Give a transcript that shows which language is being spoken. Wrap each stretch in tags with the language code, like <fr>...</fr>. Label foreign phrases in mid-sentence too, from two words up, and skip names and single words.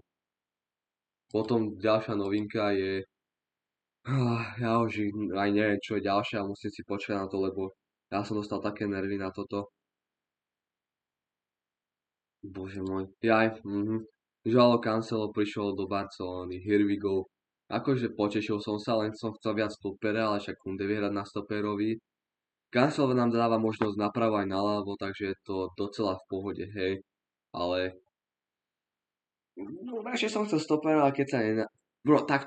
<sk>Potom ďalšia novinka je... Ja už aj neviem, čo je ďalšia, musím si počkať na to, lebo ja som dostal také nervy na toto. Bože môj. Joao Cancelo prišiel do Barcelony,</sk> <en>here we go.</en> <sk>Akože potešil som sa, len som chcel viac stopera, ale však Kunde vie hrať na stoperovi. Cancelo nám dáva možnosť napravo aj naľavo, takže je to docela v pohode, hej. Ale no, radšej som chcel stopera, ale keď sa Bro, takto.</sk>